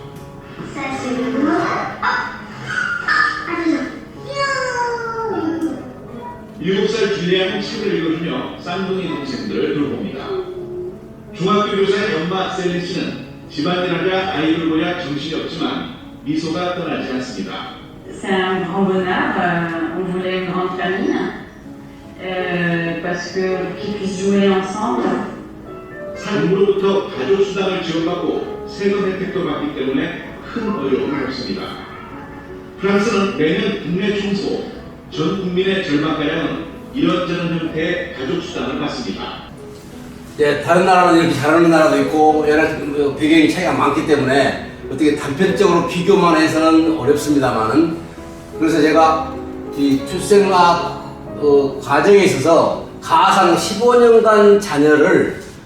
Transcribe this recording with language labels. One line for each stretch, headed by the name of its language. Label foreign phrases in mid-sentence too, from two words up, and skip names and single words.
Korean: 일곱 살 줄리아는 책을 읽어주며 쌍둥이 동생들을 돌봅니다. 중학교 교사의 엄마 셀린 씨는 집안일하랴 아이를 보랴 정신이 없지만 미소가 떠나지 않습니다.
French: C'est un grand bonheur. On voulait une grande famille parce qu'ils puissent jouer ensemble.
Korean: 정부로부터 가족 수당을 지원받고 세금 혜택도 받기 때문에 큰 어려움이 없습니다. 프랑스는 매년 국내 총수 전 국민의 절반가량은 이런저런 형태의 가족 수당을 받습니다. 네, 다른 나라는 이렇게 잘하는 나라도 있고 여러 배경이 차이가 많기 때문에 어떻게 단편적으로 비교만 해서는 어렵습니다만은, 그래서 제가 이 출생아 과정에 있어서 가상 15년간 자녀를